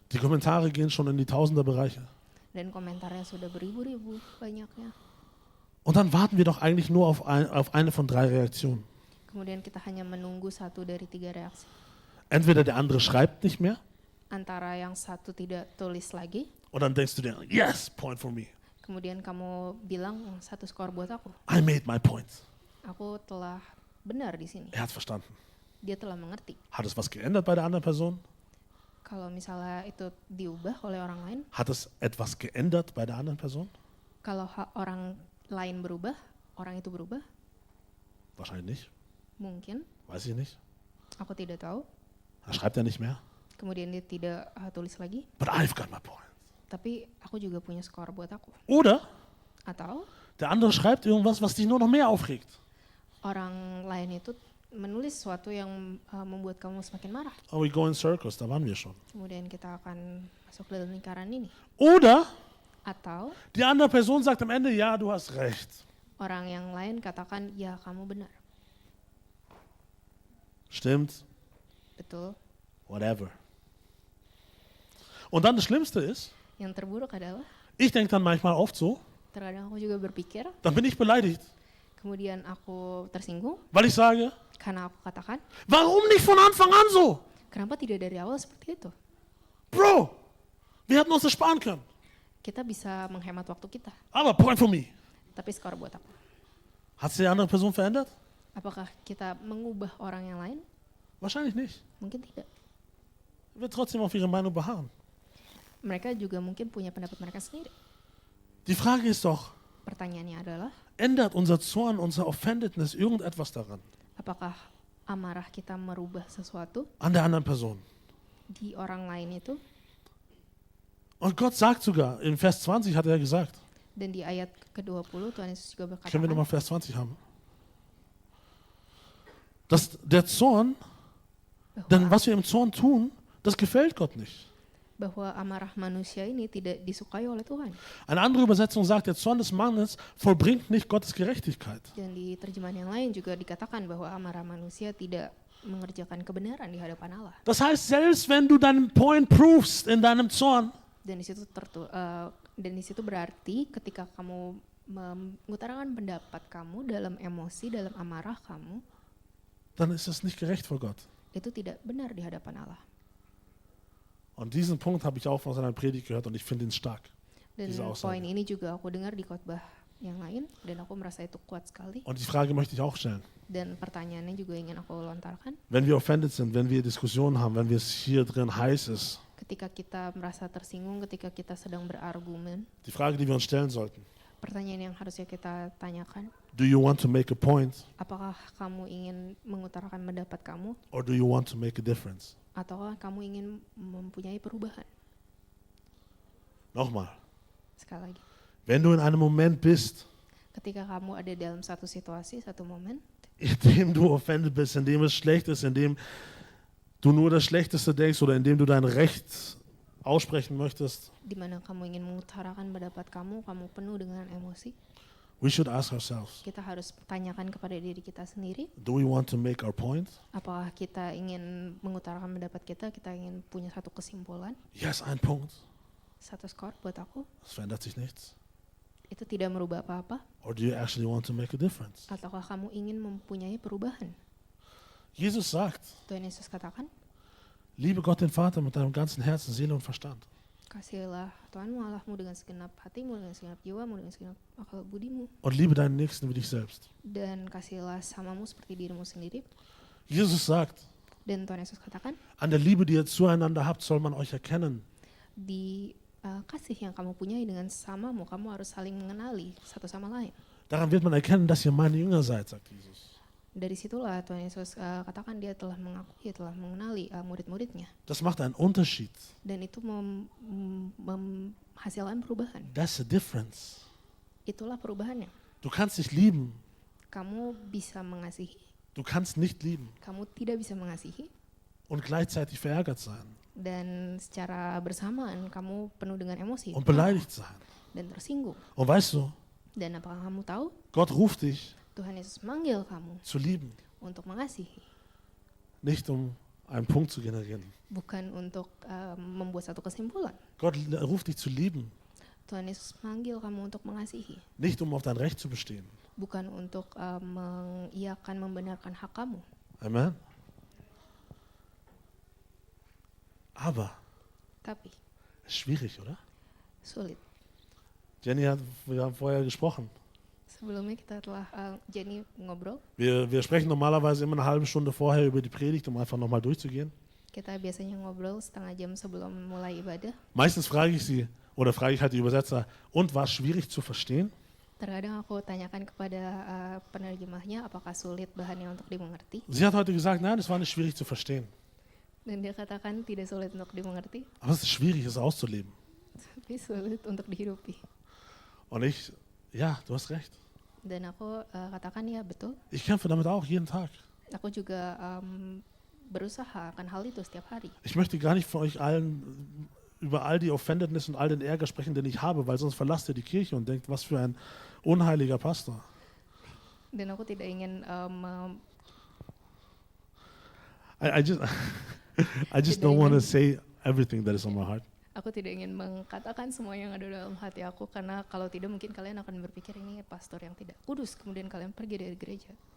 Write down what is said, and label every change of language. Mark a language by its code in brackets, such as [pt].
[de] die Kommentare gehen schon in die Tausenderbereiche. [id] dan komentarnya sudah beribu-ribu banyaknya. [de] Und dann warten wir doch eigentlich nur auf eine von 3 Reaktionen. [id] Kemudian kita hanya menunggu 1 dari 3 reaksi. [de] Entweder der andere schreibt nicht mehr [id] Antara yang satu tidak tulis lagi, [de] und dann denkst du dir, [en] yes, point for me. [id] kemudian kamu bilang 1 skor buat aku. [en] I made my point. [id] Aku telah benar di sini. [de] Er hat verstanden. [id] Dia telah mengerti. [de] Hat es was geändert bei der anderen Person? [id] Kalau misalnya itu diubah oleh orang lain, [de] Hat es etwas geändert bei der anderen Person? [id] kalau orang lain berubah, orang itu berubah, [de] Wahrscheinlich nicht. [id] mungkin, [de] Weiß ich nicht. [id] aku tidak tahu. [de] Da schreibt er nicht mehr. [id] Kemudian dia tidak tulis lagi, [en] But I've got my point. [id] tapi aku juga punya skor buat aku. [de] Oder [id] Atau [de] der andere schreibt irgendwas, was dich nur noch mehr aufregt. [id] orang lain itu menulis sesuatu yang membuat kamu semakin marah. [en] Oh, we go in circles, [de] da waren wir schon. [id] Kemudian kita akan masuk dalam lingkaran ini. [de] Oder [id] Atau [de] die andere Person sagt am Ende, ja, du hast recht. [id] orang yang lain katakan, ya kamu benar, [de] Stimmt, [id] betul. [en] whatever. [de] Und dann das Schlimmste ist, [id] Yang terburuk adalah, [de] ich denke dann manchmal oft so, [id] terkadang aku juga berpikir, [de] dann bin ich beleidigt, [id] kemudian aku tersinggung, [de] weil ich sage, [id] karena aku katakan, [de] warum nicht von Anfang an so? [id] kenapa tidak dari awal seperti itu? [de] Bro, wir hätten uns das sparen können. [id] Kita bisa menghemat waktu kita, [en] Aber point for me. [id] tapi skor buat aku. [de] Hat sich die andere Person verändert? [id] Apakah kita mengubah orang yang lain? [de] Wahrscheinlich nicht. [id] Mungkin tidak. [de] Wird trotzdem auf ihre Meinung beharren. [id] Mereka juga mungkin punya pendapat mereka sendiri. [de] Die Frage ist doch, [id] Pertanyaannya adalah, [de] ändert unser Zorn, unser Offendedness irgendetwas daran? [id] apakah amarah kita merubah sesuatu [de] An der anderen Person? [id] di orang lain itu? [de] Und Gott sagt sogar, in Vers 20 hat er gesagt, [id] Dan di ayat ke-20 Tuhan Yesus juga [de] können wir nochmal Vers 20 haben? Dass der Zorn, denn was wir im Zorn tun, das gefällt Gott nicht. [id] bahwa amarah manusia ini tidak disukai oleh Tuhan. [de] Eine andere Übersetzung sagt, der Zorn des Mannes vollbringt nicht Gottes Gerechtigkeit. [id] Dan di terjemahan yang lain juga dikatakan bahwa amarah manusia tidak mengerjakan kebenaran di hadapan Allah. [de] Das heißt, selbst wenn du deinen Point provest in deinem Zorn, [id] Dan di situ berarti ketika kamu mengutarakan pendapat kamu dalam emosi, dalam amarah kamu, [de] dann ist es nicht gerecht vor Gott. [id] itu tidak benar di hadapan Allah. [de] Und diesen Punkt habe ich auch aus einer Predigt gehört und ich finde ihn stark. [id] Dan [de] Diese Aussage. [id] poin ini juga aku dengar di khotbah yang lain dan aku merasa itu kuat sekali. [de] Und die Frage möchte ich auch stellen. [id] Dan pertanyaannya juga ingin aku lontarkan. [de] Wenn wir offended sind, wenn wir Diskussionen haben, wenn es hier drin heiß ist, [id] Ketika kita merasa tersinggung, ketika kita sedang berargumen, [de] die Frage, die wir uns stellen sollten, [id] pertanyaan yang harusnya kita tanyakan, [en] do you want to make a point [id] apakah kamu ingin mengutarakan pendapat kamu [en] or do you want to make a difference? [id] ataukah kamu ingin mempunyai perubahan? [de] Nochmal, [id] Sekali lagi, [de] wenn du in einem Moment bist, [id] ketika kamu ada dalam satu situasi, satu momen, [de] in dem du offended bist, in dem es schlecht ist, in dem du nur das Schlechteste denkst oder in dem du dein Recht aussprechen möchtest, [id] di mana kamu ingin mengutarakan pendapat kamu penuh dengan emosi, [en] we should ask ourselves, [id] kita harus tanyakan kepada diri kita sendiri, [en] do we want to make our point? [id] apakah kita ingin mengutarakan pendapat kita ingin punya satu kesimpulan, [de] Yes, ein Punkt. [id] satu skor buat aku, [de] Es verändert sich nichts. [id] itu tidak merubah apa-apa, [en] Or do you actually want to make a difference? [id] ataukah kamu ingin mempunyai perubahan? [de] Jesus sagt, [id] Tuhan Yesus katakan, [de] liebe Gott den Vater mit deinem ganzen Herzen, Seele und Verstand. [id] kasihilah Tuhanmu Allahmu dengan segenap hatimu, dengan segenap jiwamu, dengan segenap akal budimu, [de] Und liebe deinen Nächsten wie dich selbst. [id] dan kasihilah samamu seperti dirimu sendiri. [de] Jesus sagt, [id] Dan Tuhan Yesus katakan, [de] an der Liebe, die ihr zueinander habt, soll man euch erkennen. [id] di kasih yang kamu punyai dengan samamu, kamu harus saling mengenali satu sama lain. [de] Daran wird man erkennen, dass ihr meine Jünger seid, sagt Jesus. [id] Dari situlah Tuhan Yesus katakan dia telah mengakui, telah mengenali murid-muridnya. [de] Das macht einen Unterschied. [id] Dan itu menghasilkan perubahan. [en] That's the difference. [id] Itulah perubahannya. [de] Du kannst dich lieben, [id] Kamu bisa mengasihi, [de] du kannst nicht lieben [id] kamu tidak bisa mengasihi, [de] und gleichzeitig verärgert sein [id] dan secara bersamaan kamu penuh dengan emosi [de] und beleidigt sein. [id] dan tersinggung. [de] Und weißt du, [id] Dan apakah kamu tahu [de] Gott ruft dich [id] Tuhan Yesus manggil kamu [de] zu lieben, [id] untuk mengasihi, [de] nicht um einen Punkt zu generieren. [id] bukan untuk membuat satu kesimpulan. [de] Gott ruft dich zu lieben, [id] Tuhan Yesus manggil kamu untuk mengasihi, [de] nicht um auf dein Recht zu bestehen. [id] bukan untuk mengiyakan, membenarkan hak kamu. Amen. [de] Aber [id] Tapi [de] ist schwierig, oder? [id] sulit. [de] Jenny wir haben vorher gesprochen. [id] Sebelumnya kita telah Jenny ngobrol. [de] Wir sprechen normalerweise immer eine halbe Stunde vorher über die Predigt, um einfach nochmal durchzugehen. [id] Kita biasanya ngobrol setengah jam sebelum mulai ibadah. [de] Meistens frage ich sie, oder frage ich halt die Übersetzer, und war es schwierig zu verstehen? [id] Terkadang aku tanyakan kepada penerjemahnya apakah sulit bahannya untuk dimengerti. [de] Sie hat heute gesagt, nein, es war nicht schwierig zu verstehen. [id] Dan dia katakan tidak sulit untuk dimengerti, [de] Aber es ist schwierig, es auszuleben. [id] tapi sulit untuk dihidupi. [de] Und ich, ja, du hast recht. [id] Dan aku katakan ya betul. [de] Ich kämpfe damit auch jeden Tag. [id] Aku juga berusaha akan hal itu setiap hari. [de] Ich möchte gar nicht von euch allen über all die Offendedness und all den Ärger sprechen, den ich habe, weil sonst verlasst ihr die Kirche und denkt, was für ein unheiliger Pastor. [id] Dan aku tidak ingin [en] I just, I just don't want to say everything that is on my heart. [id] aku tidak ingin mengatakan semua yang ada dalam hati aku, karena kalau tidak mungkin kalian akan berpikir ini pastor yang tidak kudus, kemudian kalian pergi dari gereja.